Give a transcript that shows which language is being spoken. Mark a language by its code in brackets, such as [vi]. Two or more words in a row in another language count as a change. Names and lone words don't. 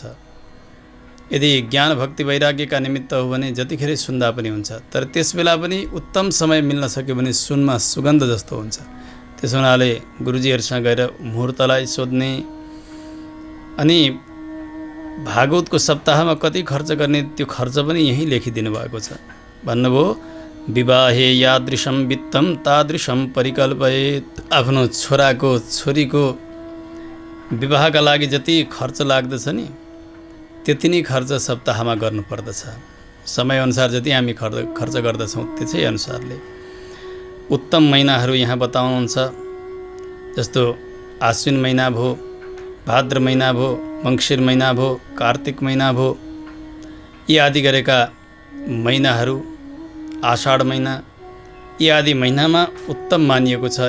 [ne] यदि ज्ञान भक्ति वैराग्यका निमित्त हो भने जतिखेर सुन्दा पनि हुन्छ, तर त्यस बेला पनि उत्तम समय मिल्न सक्यो भने सुनमा सुगन्ध जस्तो हुन्छ। त्यसो हुनाले गुरुजीहरूसँग गएर मुहुर्तलाई सोध्ने। अनि भागवतको सप्ताहमा कति खर्च गर्ने, त्यो खर्च पनि यहीँ लेखिदिनु भएको छ। भन्नुभयो, [sa] विवाहे यादृशं वित्तं तादृशं परिकल्पयेत्। [ne] आफ्नो छोराको छोरीको विवाहका लागि जति खर्च लाग्दछ नि, त्यति नै खर्च सप्ताहमा गर्नुपर्दछ। समयअनुसार जति हामी खर्च गर्दछौँ त्यसै अनुसारले। उत्तम महिनाहरू यहाँ बताउनुहुन्छ। जस्तो आश्विन महिना भयो, भाद्र महिना भयो, मङ्सिर महिना भयो, कार्तिक महिना भयो, यी आदि गरेका महिनाहरू, आषाढ महिना, यी आदि महिनामा उत्तम मानिएको छ।